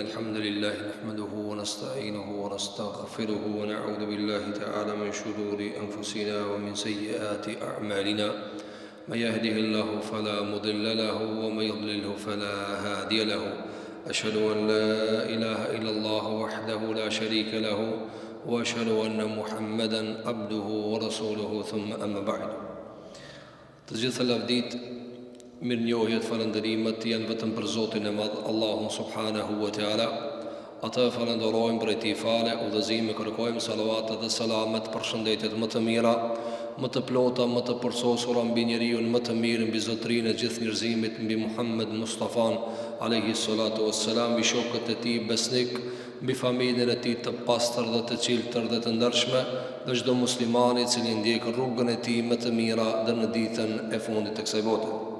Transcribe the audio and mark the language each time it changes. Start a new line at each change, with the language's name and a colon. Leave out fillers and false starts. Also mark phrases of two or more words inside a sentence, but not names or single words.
Arabic: الحمد لله نحمده ونستعينه ونستغفره ونعوذ بالله تعالى من شرور أنفسنا ومن سيئات أعمالنا من يهده الله فلا مضل له ومن يضلله فلا هادي له أشهد أن لا إله إلا الله وحده لا شريك له وأشهد أن محمدا عبده ورسوله ثم أما بعد.
Albanian: Të gjitha lavdit, mirënjohjet, falënderimet janë vetëm për Zotin e Madh, Allahun
Arabic: سبحانه وتعالى.
Albanian: Ata falenderojmë për Tij fale, udhëzime kërkojmë, salavatet dhe selamet, përshëndetjet më të mira, më të plota, më të përsosura mbi njeriu më të mirë, mbi zotrinë e gjithë njerëzimit, mbi Muhammed Mustafan
Arabic: عليه الصلاة والسلام,
Albanian: mbi shokët e tij besnik, mbi familjen e tij të pastër dhe të cilëtër dhe të ndershme, dhe çdo muslimani i cili ndjek rrugën e tij më të mira dhe në ditën e fundit të kësaj bote.